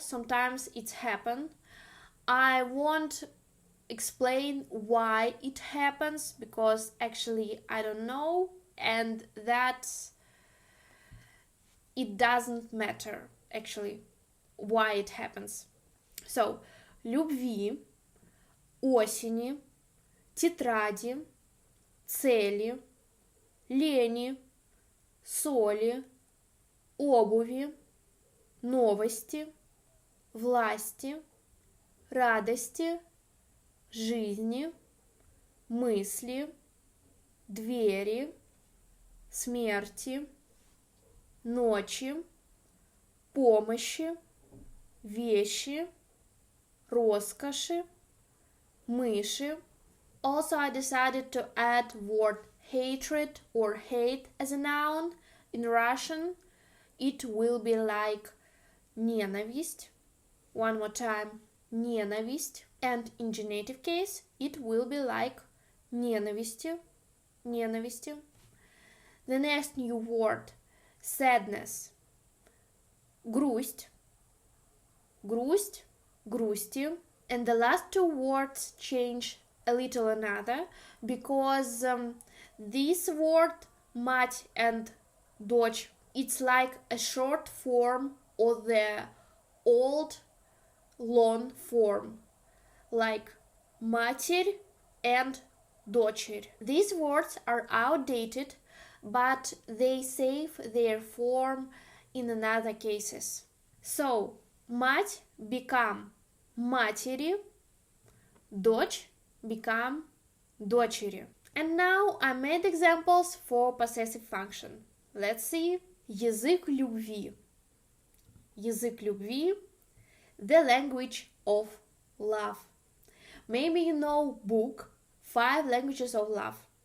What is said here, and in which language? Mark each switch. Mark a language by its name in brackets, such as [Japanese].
[English] Sometimes it's happened. I won't explain why it happens because actually I don't know, and it doesn't matter actually why it happens. [Russian] So, любви, осени, тетради, цели, лени, соли, обуви, новости, власти, радости, жизни, мысли, двери, смерти, ночи, помощи, вещи, роскоши, мыши. [English] Also, I decided to add word hatred or hate as a noun. In Russian, it will be like ненависть. One more time, ненависть. And in genitive case, it will be like [Russian] ненавистью, ненавистью. [English] The next new word, sadness. [Russian] Грусть, грусть, грусти. [English] And the last two words change a little another because this word мать and дочь, it's like a short form of the old long form, like матерь and дочерь. These words are outdated, but they save their form in another cases. So, мать become матери, дочь become дочери. And now I made examples for possessive function. Let's see. [Russian] Язык любви. Язык любви, [English] the language of love. Maybe you know book 5 Languages of Love.